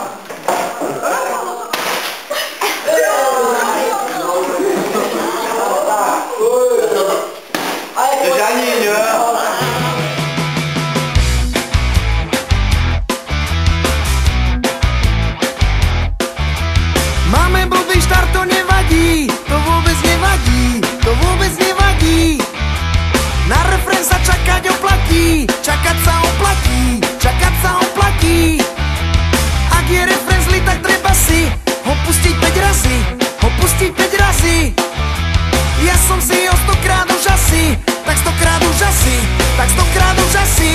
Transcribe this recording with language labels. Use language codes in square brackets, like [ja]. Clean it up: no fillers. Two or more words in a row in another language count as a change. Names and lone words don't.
[cs] Držání, jo? Máme blbý štart, to nevadí, to vůbec nevadí, to vůbec nevadí. [sk] Na refrén sa čakať oplatí, čakať sa oplatí, čakať sa oplatí. Ak je refrén zlý, tak treba si ho pustiť 5 razy, ho pustiť 5 razy. Ja som si ho 100krát už asi, tak 100krát už asi, tak 100krát už asi.